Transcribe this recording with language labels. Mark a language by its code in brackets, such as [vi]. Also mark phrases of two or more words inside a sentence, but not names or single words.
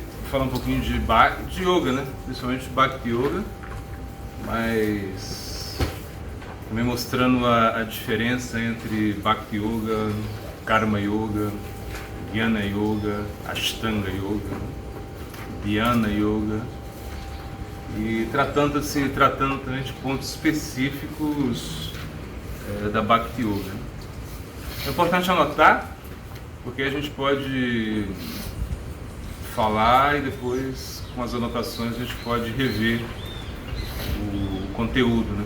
[pt] falar um pouquinho de yoga, né? Principalmente Bhakti Yoga, mas também mostrando a diferença entre Bhakti Yoga, Karma Yoga, Jnana Yoga, Ashtanga Yoga, Dhyana Yoga, e tratando também de pontos específicos da Bhakti Yoga. É importante anotar, porque a gente pode falar e depois, com as anotações, a gente pode rever o conteúdo, né?